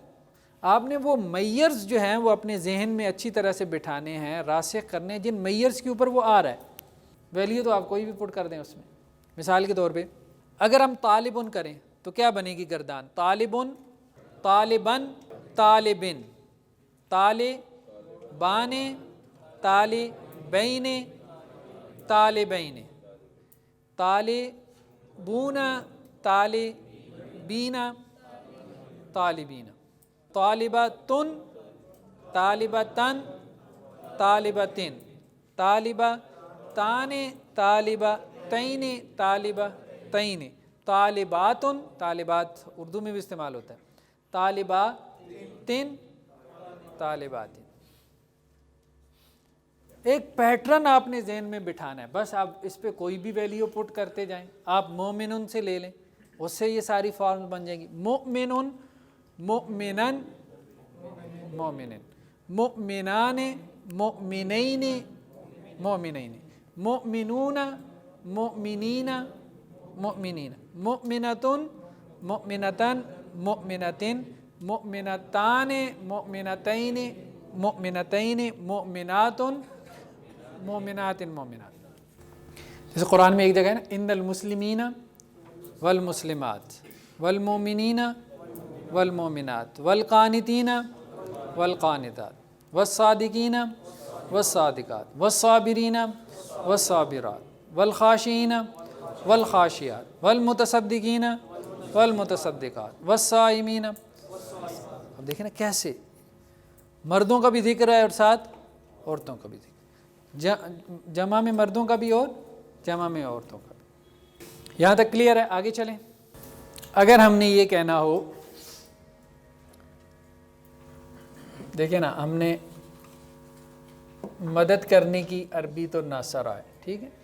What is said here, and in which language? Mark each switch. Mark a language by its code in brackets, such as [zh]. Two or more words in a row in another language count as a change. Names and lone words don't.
[ur] آپ نے وہ میئرز جو ہیں وہ اپنے ذہن میں اچھی طرح سے بٹھانے ہیں، راسخ کرنے ہیں، جن میئرز کے اوپر وہ آ رہا ہے۔ ویلیو تو آپ کوئی بھی پٹ کر دیں اس میں۔ مثال کے طور پہ اگر ہم طالبن کریں تو کیا بنے گی گردان؟ [ar] طالبن، طالبن، طالبن، طالبان، طالبین، طالبین، طالبون، طالبین، طالبین، طالبتن، طالبتن، طالبتن، طالبتان، طالبتین، طالبتین، طالباتن، [ur] طالبات اردو میں بھی استعمال ہوتا ہے، [ar] طالباتن، طالباتن۔ [ur] ایک پیٹرن آپ نے ذہن میں بٹھانا ہے، بس آپ اس پہ کوئی بھی [en] value put [ur] کرتے جائیں۔ آپ مومنن سے لے لیں، اس سے یہ ساری فارم بن جائیں گی۔ [ar] مؤمنن، مؤمنن، مومنن، مؤمنان، مؤمنین، مؤمنین، مؤمنون، مؤمنین، مؤمنین، مؤمنتن، مؤمنتن، مؤمنتن، مؤمنتان مؤمنتین مؤمنتین مؤمنات مؤمنات مؤمنات. [ur] جیسے قرآن میں ایک جگہ ہے نا [ar] ان المسلمین والمسلمات والمؤمنین والمؤمنات والقانتین والقانتات والصادقین والصادقات والصابرین والصابرات والخاشعین والخاشعات والمتصدقین والمتصدقات والصائمین. [ur] اب دیکھیں نا کیسے مردوں کا بھی ذکر ہے اور ساتھ عورتوں کا بھی ذکر، جمع میں مردوں کا بھی اور جمع میں عورتوں کا بھی. یہاں تک کلیئر ہے؟ آگے چلیں. اگر ہم نے یہ کہنا ہو، دیکھیں نا ہم نے مدد کرنے کی عربی تو ناصرہ ہے، ٹھیک ہے.